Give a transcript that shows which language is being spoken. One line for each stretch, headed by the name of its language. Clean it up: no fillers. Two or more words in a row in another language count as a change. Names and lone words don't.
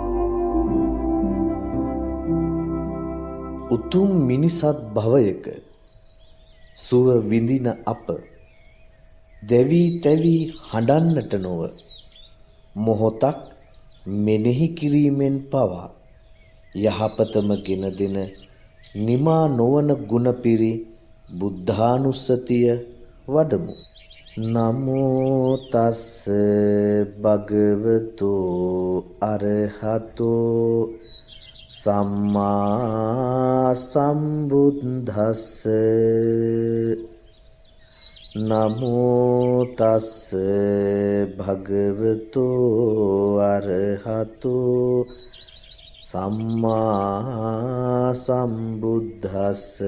Sinhala: උතුම් මිනිසත් භවයක සුව විඳින අප දැවී තැවී හඬන්නට නොව මොහොතක් මෙනෙහි කිරීමෙන් පවා යහපතම ගෙන දෙන නිමා නොවන ගුණපිරි බුද්ධානුස්සතිය වඩමු.
Pali: නමෝ තස්ස භගවතෝ අරහතෝ සම්මා සම්බුද්දස්ස. නමෝ තස්ස භගවතෝ අරහතෝ සම්මා සම්බුද්දස්ස.